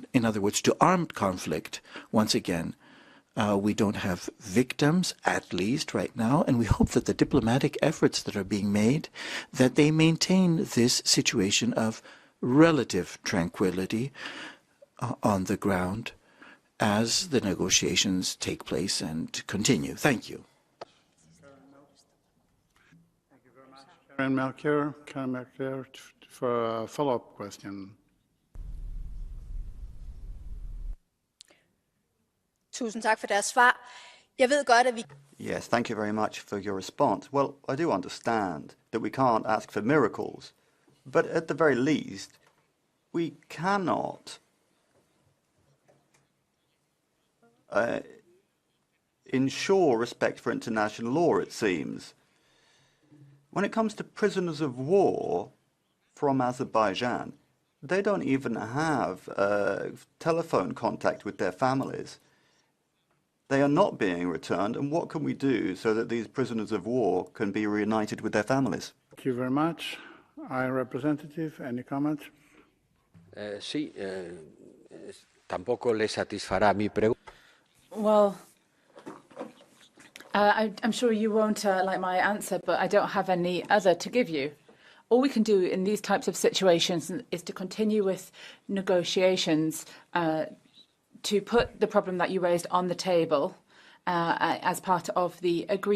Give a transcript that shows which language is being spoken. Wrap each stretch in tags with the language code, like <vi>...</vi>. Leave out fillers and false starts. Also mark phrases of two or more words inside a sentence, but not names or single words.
<en>In other words, to armed conflict once again. We don't have victims, at least right now, and we hope that the diplomatic efforts that are being made, that they maintain this situation of relative tranquility on the ground as the negotiations take place and continue. Thank you. Karen Melchior for a follow-up question.</en> <da>Tusind tak for deres svar. Jeg ved godt, at vi...</da> <en>Yes, thank you very much for your response. Well, I do understand that we can't ask for miracles, but at the very least, we cannot ensure respect for international law, it seems. When it comes to prisoners of war from Azerbaijan, they don't even have telephone contact with their families. They are not being returned, and what can we do so that these prisoners of war can be reunited with their families? Thank you very much. High Representative, any comments?</en> <es>Sí, tampoco le satisfará mi pregunta.</es> <en>Well, I'm sure you won't like my answer, but I don't have any other to give you. all we can do in these types of situations is to continue with negotiations to put the problem that you raised on the table as part of the agreements.</en>